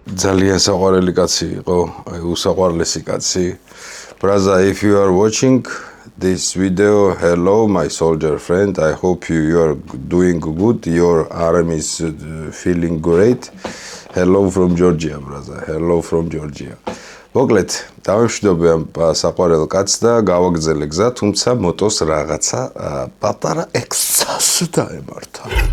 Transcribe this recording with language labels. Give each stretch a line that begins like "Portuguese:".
Georgian: ძალიან საყვარელი კაცი იყო, აი უსაყვარლესი კაცი.
English: Brother, if you are watching this video, hello, my soldier friend. I hope you are doing good. Your arm is feeling great. Hello from Georgia, brother. Hello from Georgia.
Georgian: მოკლედ, დავემშვიდობე ამ საყვარელ კაცს და გავაგრძელე გზა, თუმცა მოტოს რაღაცა პატარა ექსცას დაემართა.